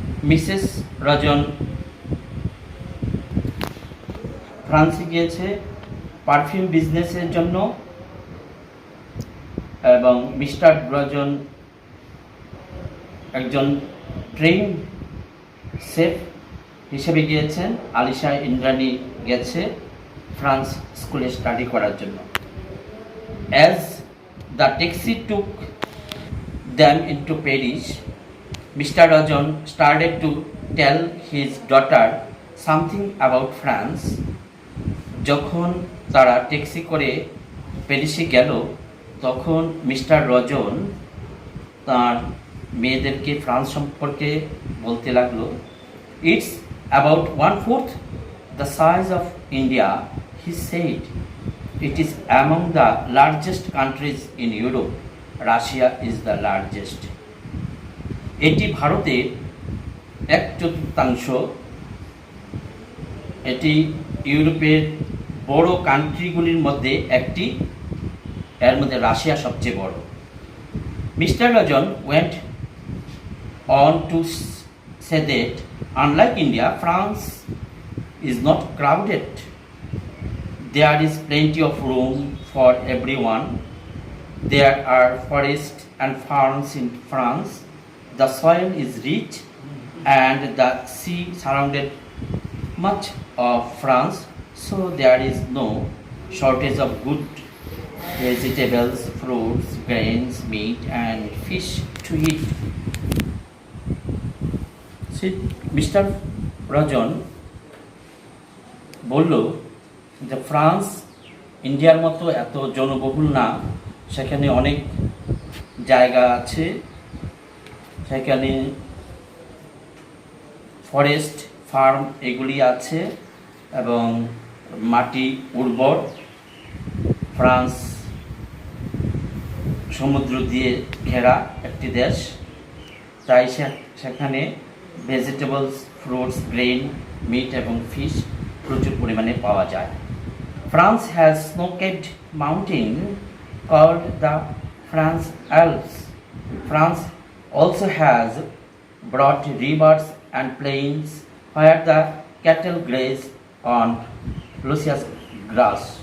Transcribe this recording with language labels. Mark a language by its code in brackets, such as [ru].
[bn] Mrs রাজন ফ্রান্সে গিয়েছে perfume বিজনেসের জন্য এবং মিস্টার রাজন একজন ট্রেন শেফ হিসেবে গিয়েছেন। আলিশা ইন্দ্রাণী গেছে ফ্রান্স স্কুলে স্টাডি করার জন্য। [en] As the taxi took them into Paris, Mr. Rajan started to tell his daughter something about France. [bn] যখন তারা ট্যাক্সি করে প্যারিসে গেল তখন মিস্টার রজন তার মেয়েদেরকে ফ্রান্স সম্পর্কে বলতে লাগলো। [en] It's about 1/4 the size of India, he said. It is among the largest countries in Europe. Russia is the largest. [bn] এটি ভারতের 1/4। এটি ইউরোপের বড় কান্ট্রিগুলির মধ্যে একটি, এর মধ্যে রাশিয়া সবচেয়ে বড়। [en] Mister Rajan went on to say that unlike India, France is not crowded. There is plenty of room for everyone. There are forests and farms in France. The soil is rich and the sea surrounded much of France, so there is no shortage of good vegetables, fruits, grains, meat and fish to eat. Mr. [bn] Rajan বলল যে France ইন্ডিয়ার মতো এত জনবহুল না, সেখানে অনেক জায়গা আছে, সেখানে ফরেস্ট ফার্ম এগুলি আছে এবং মাটি উর্বর। ফ্রান্স সমুদ্র দিয়ে ঘেরা একটি দেশ, তাই সেখানে ভেজিটেবলস, ফ্রুটস, গ্রেন, মিট এবং ফিশ প্রচুর পরিমাণে পাওয়া যায়। [en] France has snow-capped mountain called the France Alps. France also has broad rivers and plains where the cattle graze on luscious grass.